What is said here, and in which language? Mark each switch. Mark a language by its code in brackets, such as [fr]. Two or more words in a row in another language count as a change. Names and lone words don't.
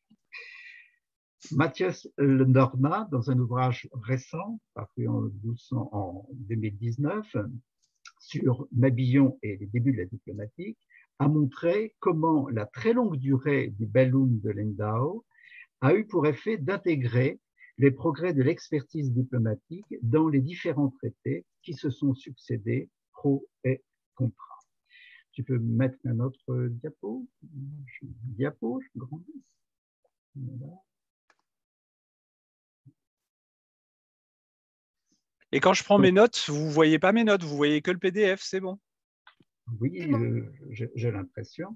[fr] Matthias Norma, dans un ouvrage récent, paru en 2019, sur Mabillon et les débuts de la diplomatique, a montré comment la très longue durée du Bellum de Lindau a eu pour effet d'intégrer les progrès de l'expertise diplomatique dans les différents traités qui se sont succédés, [la] pro et contra. [fr] Tu peux mettre un autre diapo. Je grandis. Voilà. Et quand je prends mes notes, vous ne voyez pas mes notes, vous voyez que le PDF, c'est bon? Oui, j'ai l'impression,